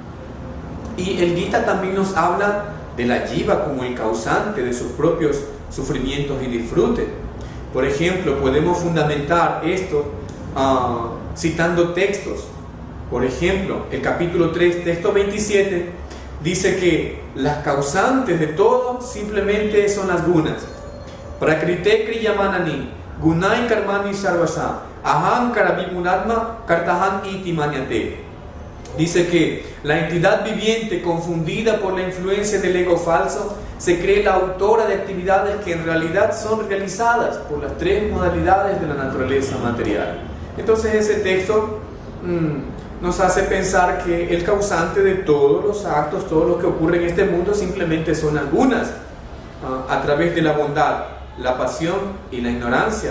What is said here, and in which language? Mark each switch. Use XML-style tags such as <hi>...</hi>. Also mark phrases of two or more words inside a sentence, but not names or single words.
<es>Y el Gita también nos habla de la jiva como el causante de sus propios sufrimientos y disfrutes. Por ejemplo, podemos fundamentar esto citando textos. Por ejemplo, el capítulo 3, texto 27, dice que las causantes de todo simplemente son las gunas.</es> <sa>Prakrite kriyamanani, gunai karmani sarvasa, aham karavimunatma kartahan iti manyate.</sa> <es>Dice que la entidad viviente, confundida por la influencia del ego falso, se cree la autora de actividades que en realidad son realizadas por las tres modalidades de la naturaleza material. Entonces ese texto nos hace pensar que el causante de todos los actos, todo lo que ocurre en este mundo, simplemente son algunas, a través de la bondad, la pasión y la ignorancia.</es>